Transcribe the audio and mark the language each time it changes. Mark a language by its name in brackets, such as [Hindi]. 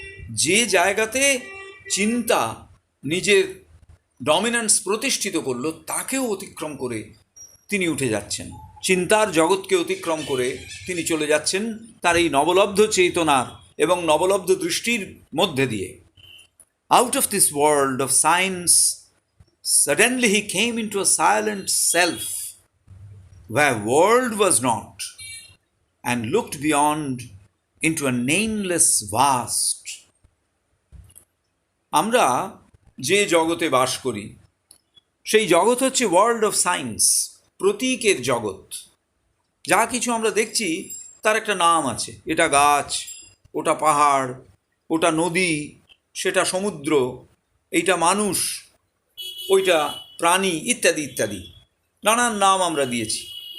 [Bangla] যে জায়গাতে চিন্তা নিজের ডমিনেন্স প্রতিষ্ঠিত করলো, তাকেও অতিক্রম করে তিনি উঠে যাচ্ছেন। চিন্তার জগৎকে অতিক্রম করে তিনি চলে যাচ্ছেন তার এই নবলব্ধ চেতনার এবং নবলব্ধ দৃষ্টির মধ্যে দিয়ে। [English] Out of this world of science, suddenly he came into a silent self, where world was not, and looked beyond into a nameless vast. [Bangla] আমরা যে জগতে বাস করি, সেই জগৎ হচ্ছে [English] world of science, [Bangla] প্রতীকের জগৎ। যা কিছু আমরা দেখছি তার একটা নাম আছে, এটা গাছ, ওটা পাহাড়, ওটা নদী, সেটা সমুদ্র, এইটা মানুষ, ওইটা প্রাণী, ইত্যাদি ইত্যাদি নানান নাম আমরা দিয়েছি।